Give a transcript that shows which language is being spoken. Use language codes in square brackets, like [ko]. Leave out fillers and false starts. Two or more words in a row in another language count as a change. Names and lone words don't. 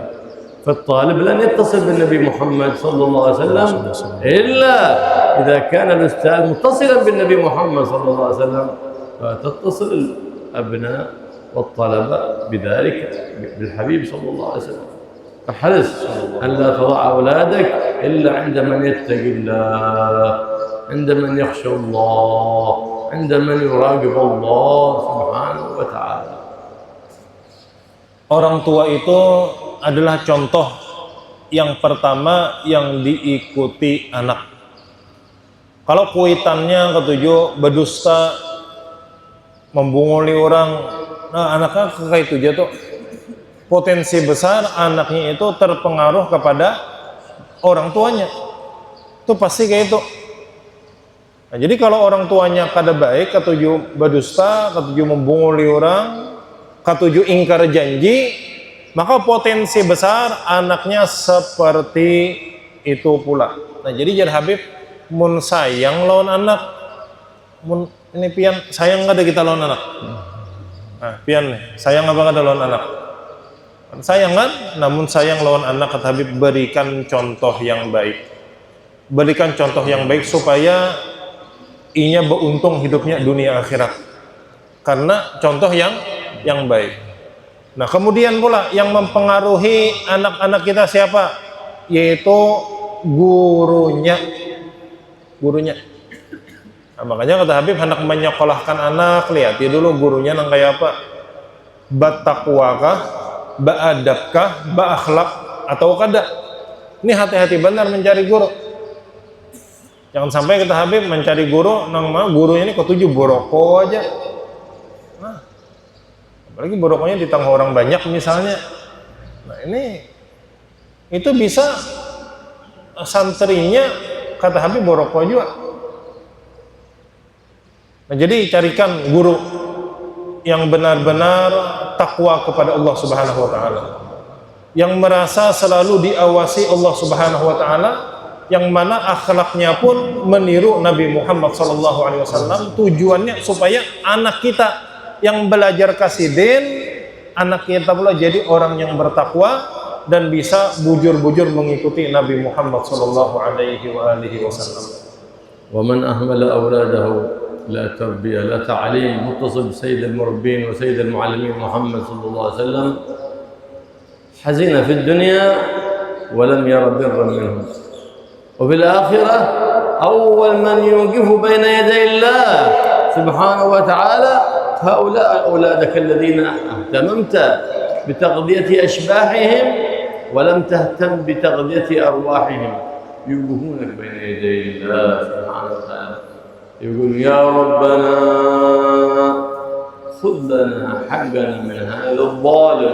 [ar] فالطالب لن يتصل بالنبي محمد صلى الله عليه وسلم إلا إذا كان الأستاذ متصلا بالنبي محمد صلى الله عليه وسلم، فتتصل الأبناء والطلبة بذلك بالحبيب صلى الله عليه وسلم. فحرص أن لا تضع أولادك إلا عند من يتقي الله، عند من يخشى الله، عند من يراقب الله سبحانه وتعالى. [id] Orang tua itu adalah contoh yang pertama yang diikuti anak. [bjn] Kalau kuitannya ketujuh berdusta, membunguli orang, nah anaknya kayak itu jatuh. [id] Potensi besar anaknya itu terpengaruh kepada orang tuanya. [bjn] Itu pasti kayak itu. Nah, jadi kalau orang tuanya kada baik, ketujuh berdusta, ketujuh membunguli orang, ketujuh ingkar janji, maka potensi besar anaknya seperti itu pula. Nah, jadi jar Habib mun sayang lawan anak, mun ini pian sayang nggak ada kita lawan anak. Nah, pian nih sayang apa ada lawan anak? Sayang kan? Namun sayang lawan anak, kata Habib, [id] berikan contoh yang baik. [bjn] Berikan contoh yang baik supaya inya beruntung hidupnya dunia akhirat. [id] Karena contoh yang baik. Nah, kemudian pula yang mempengaruhi anak-anak kita siapa? Yaitu gurunya. Gurunya. [bjn] Nah, makanya kata Habib, hendak menyekolahkan anak, lihat ya dulu gurunya nang kayak apa? Batakwakah, ba'adabkah, ba'akhlak, atau kada? Ini hati-hati benar mencari guru. Jangan sampai kata Habib mencari guru nang mana gurunya ini ketujuh boroko aja. Nah, apalagi borokonya ditanggung orang banyak misalnya. Nah, ini itu bisa santrinya kata Habib boroko juga. [id] Nah, jadi carikan guru yang benar-benar takwa kepada [ar] الله سبحانه وتعالى. [id] Yang merasa selalu diawasi [ar] الله سبحانه وتعالى, [id] yang mana akhlaknya pun meniru Nabi Muhammad SAW. [bjn] Tujuannya supaya anak kita yang belajar kasidin, anak kita pula jadi orang yang bertakwa dan bisa bujur-bujur mengikuti Nabi Muhammad SAW. [ar] ومن أهمل أولاده لا تربية لا تعليم متصل بسيد المربين وسيد المعلمين محمد صلى الله عليه وسلم حزين في الدنيا ولم ير برا منهم، وفي الآخرة أول من يوقف بين يدي الله سبحانه وتعالى هؤلاء أولادك الذين اهتممت بتغذية أشباحهم ولم تهتم بتغذية أرواحهم، يوقفونك بين يدي الله سبحانه وتعالى، يقول يا ربنا خذ لنا حقنا من هذا الظالم.